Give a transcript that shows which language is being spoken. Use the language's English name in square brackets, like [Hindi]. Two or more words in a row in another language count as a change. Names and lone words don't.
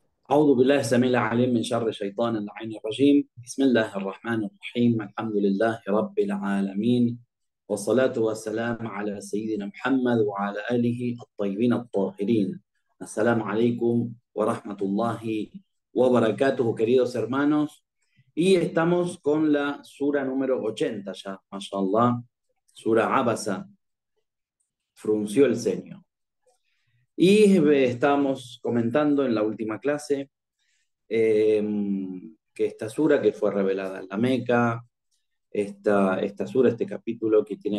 [Arabic] أعوذ بالله السميع العليم من شر الشيطان اللعين الرجيم. بسم الله الرحمن الرحيم. الحمد لله رب العالمين، والصلاة والسلام على سيدنا محمد وعلى آله الطيبين الطاهرين. السلام عليكم ورحمة الله وbarakatuh, [Spanish] queridos hermanos. Y estamos con la sura número 80 ya, mashallah, sura Abasa, frunció el ceño. Y estamos comentando en la última clase eh, que esta sura que fue revelada en la Meca, esta sura, este capítulo que tiene